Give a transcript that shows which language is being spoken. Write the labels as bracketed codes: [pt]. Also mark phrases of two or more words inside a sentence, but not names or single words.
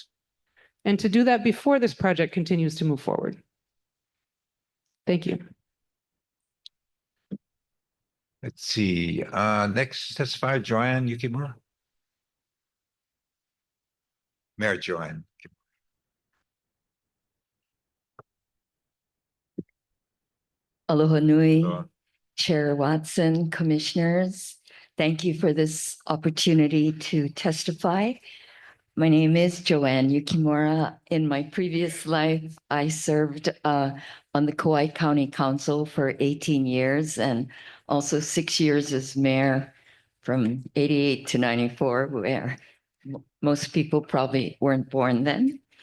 [en] And to do that before this project continues to move forward. Thank you. Let's see, next testifier, Joanne Yukimura. Mayor Joanne. [haw] Aloha nui, [en] Aloha. Chair Watson, commissioners. Thank you for this opportunity to testify. My name is Joanne Yukimura. In my previous life, I served on the Kauai County Council for 18 years and also 6 years as mayor from 88 to 94, where most people probably weren't born then.